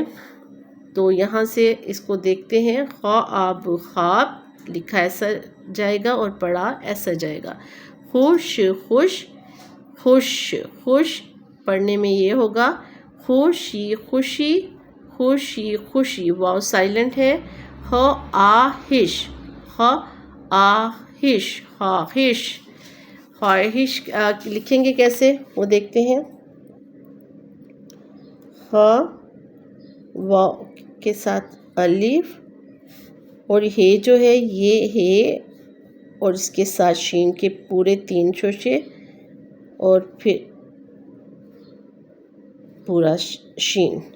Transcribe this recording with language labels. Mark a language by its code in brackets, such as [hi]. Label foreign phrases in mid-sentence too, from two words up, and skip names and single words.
[ur] تو یہاں سے اس کو دیکھتے ہیں. خواب خواب لکھا ایسا جائے گا اور پڑھا ایسا جائے گا. خوش خوش خوش خوش پڑھنے میں یہ ہوگا. خوشی خوشی خوشی خوشی. واؤ سائلنٹ ہے. خ آہش خ آہش خواہش. خواہش لکھیں گے کیسے وہ دیکھتے ہیں. خ واؤ کے ساتھ الف اور ہے جو ہے یہ ہے اور اس کے ساتھ شین کے پورے 3 شوشے اور پھر پورا شین.